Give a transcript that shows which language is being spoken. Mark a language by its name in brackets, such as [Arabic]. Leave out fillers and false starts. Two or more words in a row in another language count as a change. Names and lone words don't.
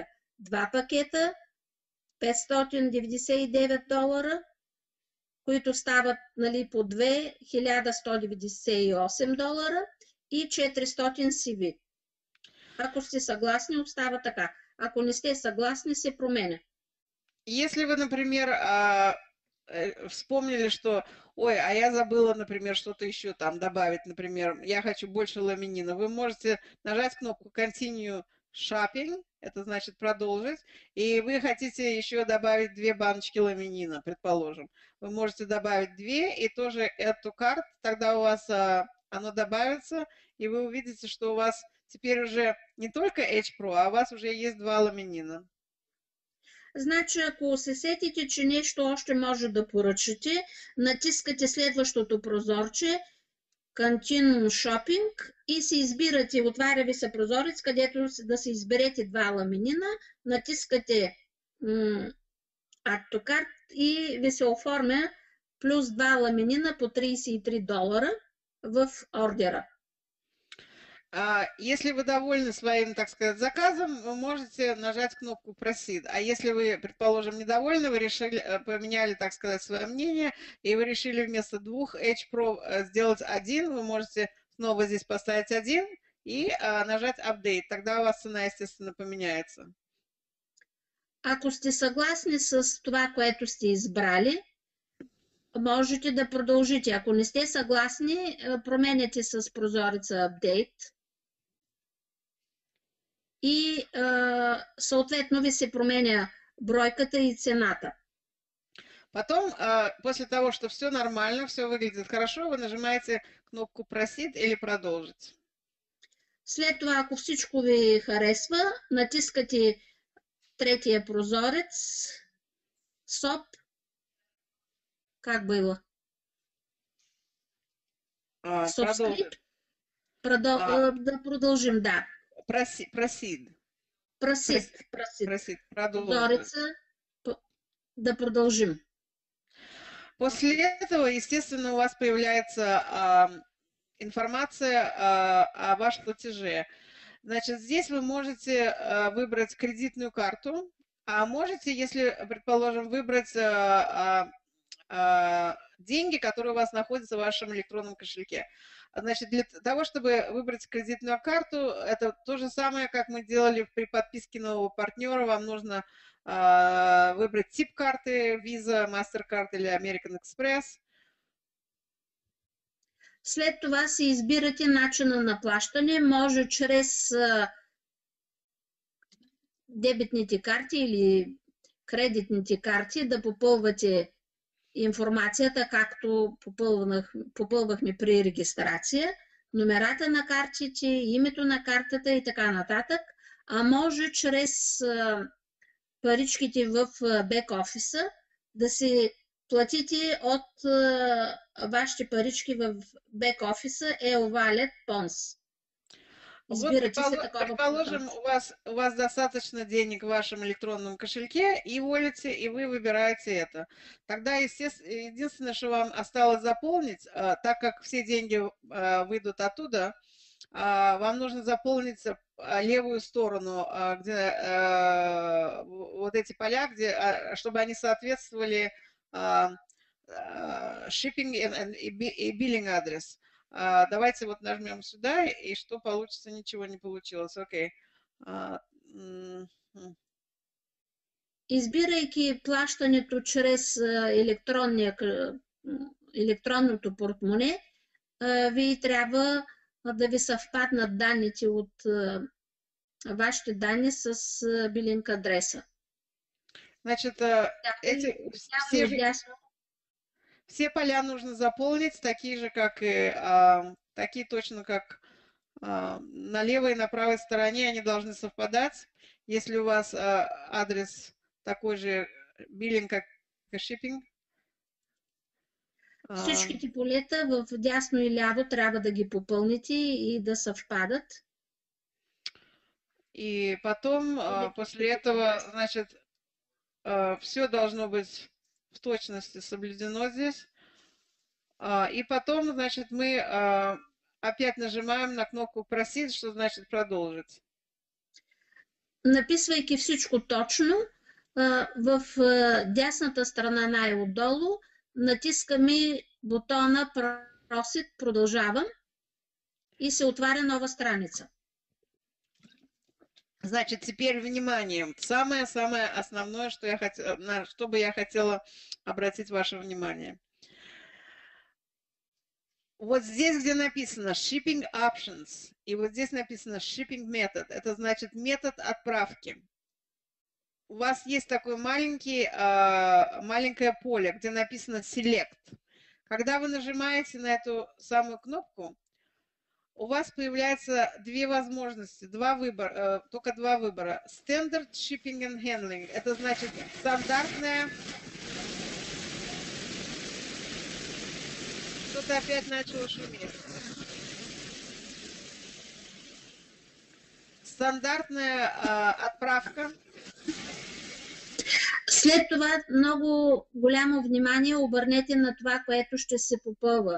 [Bulgarian] 2 пакета, $599, които стават по 2, $1198 и 400 CV. Ако сте съгласни, остава така. Ако не сте съгласни, се променя. [Russian] Если вы, например, вспомнили, что, ой, а я забыла, например, что-то еще там добавить, например, я хочу больше ламинина, вы можете нажать кнопку [English] Continue shopping, [Russian] это значит продолжить, и вы хотите еще добавить 2 баночки ламинина, предположим. Вы можете добавить 2 и тоже эту карту, тогда у вас оно добавится, и вы увидите, что у вас теперь уже не только H-Pro, а у вас уже есть 2 ламинина. [Bulgarian] Значи, ако се сетите, че нещо още може да поръчате, натискате следващото прозорче [English] Continue Shopping [Bulgarian] и се избирате, отваря ви се прозорец, където да се изберете 2 ламинина, натискате [English] Add to Cart [Bulgarian] и ви се оформя плюс 2 ламинина по $33 в ордера. [Russian] Если вы довольны своим, так сказать, заказом, вы можете нажать кнопку Proceed. А если вы, предположим, недовольны, вы решили, поменяли, так сказать, свое мнение, и вы решили вместо 2 H-Pro сделать 1, вы можете снова здесь поставить 1 и нажать Update. Тогда у вас цена, естественно, поменяется. [Bulgarian] Ако сте съгласни с това, което сте избрали, можете да продължите. Ако не сте съгласни, променяте с прозореца Update и съответно ви се променя бройката и цената. [Russian] Потом, после того, что все нормально, все выглядит хорошо, вы нажимаете кнопку Proceed или Продолжить. [Bulgarian] След това, ако всичко ви харесва, натискате третия прозорец SOP. [Russian] Как было? Продолжить. [Bulgarian] Да продължим, да. Proceed. Proceed. Прозореца, да продължим. [Russian] После этого, естественно, у вас появляется информация о вашем платеже. Значит, здесь вы можете выбрать кредитную карту, а можете, если, предположим, выбрать деньги, которые у вас находятся в вашем электронном кошельке. Значит, для того, чтобы выбрать кредитную карту, это то же самое, как мы делали при подписке нового партнера. Вам нужно выбрать тип карты, Visa, MasterCard или American Express. [Bulgarian] След това си избирате начина на плащане. Може чрез дебетните карти или кредитните карти да попълвате информацията, както попълвахме при регистрация, номерата на картите, името на картата и така нататък, а може чрез паричките в бек-офиса да се платите от вашите парички в бек-офиса e-Wallet PONS. Избирате [Russian] вот, [Bulgarian] се такова. [Russian] предположим, у вас достаточно денег в вашем электронном кошельке и волете, и вы выбираете это. Тогда, естественно, единственное, что вам осталось заполнить, так как все деньги выйдут оттуда, вам нужно заполнить левую сторону, где вот эти поля, чтобы они соответствовали shipping и billing адрес. Давайте вот нажмем сюда, и что получится? Ничего не получилось. Окей. [Bulgarian] Избирайки плащането чрез електронното портмоне, ви трябва да ви съвпаднат данните от вашите данни с билинг адреса. [Russian] Значит, все поля нужно заполнить, такие же, как и такие точно, как на левой и на правой стороне, они должны совпадать. Если у вас адрес такой же биллинг, как и шиппинг. [Bulgarian] Всичките полета в дясно и ляво трябва да ги попълните и да съвпадат. [Russian] И потом, после этого, значит, все должно быть в точности соблюдено здесь. И потом, значит, мы опять нажимаем на кнопку Proceed, что значит продолжить. [Bulgarian] Написвайки всичко точно, в дясната страна най-отдолу натискаме бутона Proceed, продължавам и се отваря нова страница. [Russian] Значит, теперь внимание. Самое-самое основное, на что бы я хотела обратить ваше внимание. Вот здесь, где написано [English] shipping options, [Russian] и вот здесь написано [English] shipping method, [Russian] это значит метод отправки. У вас есть такое маленькое поле, где написано select. Когда вы нажимаете на эту самую кнопку, у вас появляются две возможности, только два выбора. [English] Standard shipping and handling, [Russian] это значит стандартная... Что-то опять начало шуметь. Стандартная отправка. [Bulgarian] След това много голямо внимание обърнете на това, което ще се попълва.